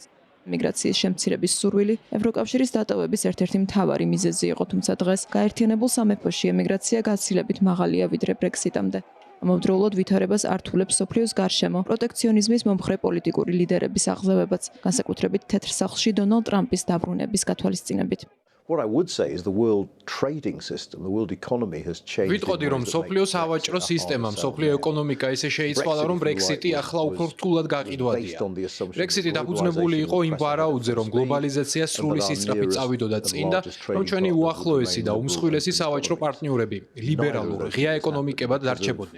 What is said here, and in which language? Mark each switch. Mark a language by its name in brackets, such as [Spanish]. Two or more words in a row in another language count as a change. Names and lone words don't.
[Georgian] მიგრაციის შემცირების სურვილი ევროკავშირის დატოვების ერთ-ერთი მთავარი მიზეზი იყო, თუმცა დღეს გაერთიანებულ სამეფოში ემიგრაცია გაცილებით მაღალია ვიდრე ბრექსიტამდე. ამავდროულად ვითარებას ართულებს მსოფლიოს გარშემო პროტექციონიზმის მომხრე პოლიტიკური ლიდერების აღზევებაც, განსაკუთრებით თეთრ სახლში დონალდ ტრამპის დაბრუნების გათვალისწინებით. [English] What I would say is the world trading system, the world economy has changed. [Georgian] ვიტყოდი, რომ მსოფლიო სავაჭრო სისტემა, მსოფლიო ეკონომიკა ისე შეიცვალა, რომ ბრექსიტი ახლა უფრო რთულად გაყიდვადია. ბრექსიტი დაფუძნებული იყო იმ ვარაუდზე, რომ გლობალიზაცია სრული სისწრაფით წავიდოდა წინ და რომ ჩვენი უახლოესი და უმსხვილესი სავაჭრო პარტნიორები ლიბერალურ, ღია ეკონომიკებად დარჩებოდნენ.